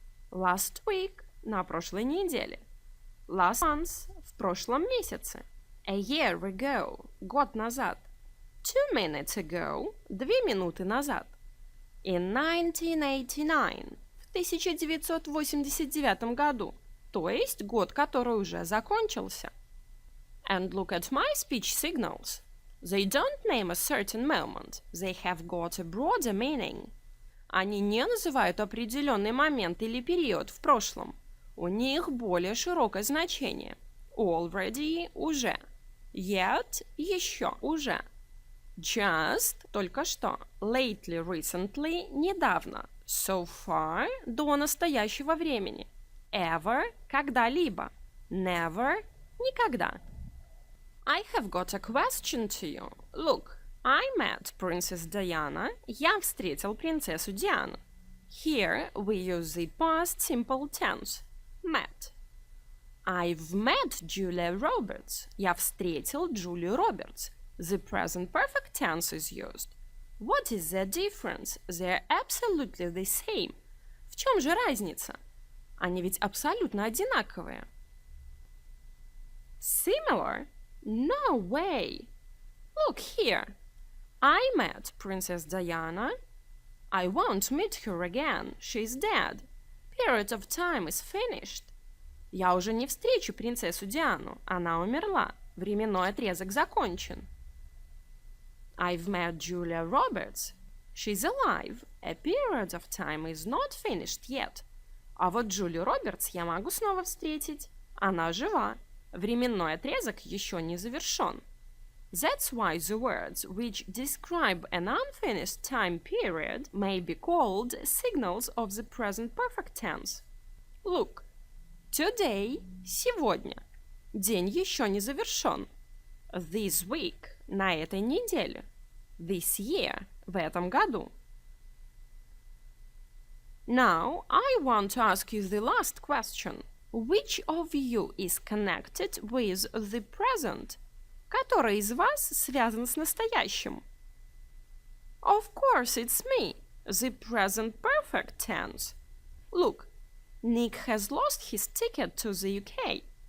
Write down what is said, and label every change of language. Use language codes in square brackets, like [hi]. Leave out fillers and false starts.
[en] Last week [ru] – на прошлой неделе. [en] Last month [ru] – в прошлом месяце. [en] A year ago – [ru] год назад. [en] 2 minutes ago – [ru] 2 минуты назад. [en] In 1989 [ru] – в 1989 году, то есть год, который уже закончился. [en] And look at my speech signals. They don't name a certain moment. They have got a broader meaning. [ru] Они не называют определенный момент или период в прошлом. У них более широкое значение. [en] Already – [ru] уже. [en] Yet [ru] – еще, уже. [en] Just [ru] – только что. [en] Lately, recently – [ru] недавно. [en] So far [ru] – до настоящего времени. [en] Ever [ru] – когда-либо. [en] Never [ru] – никогда. [en] I have got a question to you. Look, I met Princess Diana. [ru] Я встретил принцессу Диану. [en] Here we use the past simple tense. Met. I've met Julia Roberts. [ru] Я встретил Джулию Робертс. [en] The present perfect tense is used. What is the difference? They're absolutely the same. [ru] В чем же разница? Они ведь абсолютно одинаковые. [en] Similar? No way. Look here. I met Princess Diana. I won't meet her again. She's dead. Period of time is finished. [ru] Я уже не встречу принцессу Диану. Она умерла. Временной отрезок закончен. [en] I've met Julia Roberts. She's alive. A period of time is not finished yet. [ru] А вот Джулию Робертс я могу снова встретить. Она жива. Временной отрезок еще не завершен. [en] That's why the words which describe an unfinished time period may be called signals of the present perfect tense. Look. Today [ru] – сегодня. День еще не завершен. [en] This week [ru] – на этой неделе. [en] This year [ru] – в этом году. [en] Now, I want to ask you the last question. Which of you is connected with the present? [ru] Который из вас связан с настоящим? [en] Of course, it's me, the present perfect tense. Look, Nick has lost his ticket to the UK.